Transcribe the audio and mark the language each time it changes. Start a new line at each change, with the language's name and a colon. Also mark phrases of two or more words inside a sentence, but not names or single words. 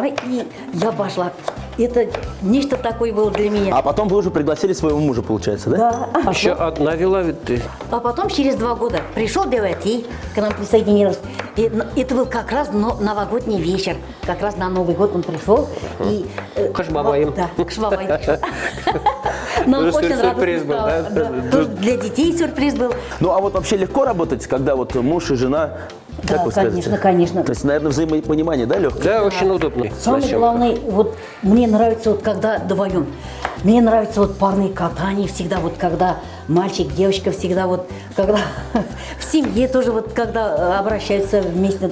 Russian: И я пошла. Это нечто такое было для меня. А потом вы уже пригласили своего мужа, получается, да? Да. Еще одна вела ведь ты. А потом через 2 года пришел Девати, к нам присоединилась. И это был как раз новогодний вечер. Как раз на Новый год он пришел. И,
Tatar: Кыш бабайым.
Russian: Да,
Tatar: кыш бабайым.
Russian: Нам Тоже очень сюрприз радостно был, стало. да? Да. Тоже для детей сюрприз был. Ну а вот вообще легко работать, когда вот муж и жена, как Да, вы конечно, скажете? конечно. То есть, наверное, взаимопонимание, да, легкое? Да, очень удобно. Самое Зачем? главное, вот мне нравится вот когда вдвоем. Мне нравится вот парные катания всегда, вот когда мальчик, девочка всегда вот, когда в семье тоже вот когда обращаются вместе.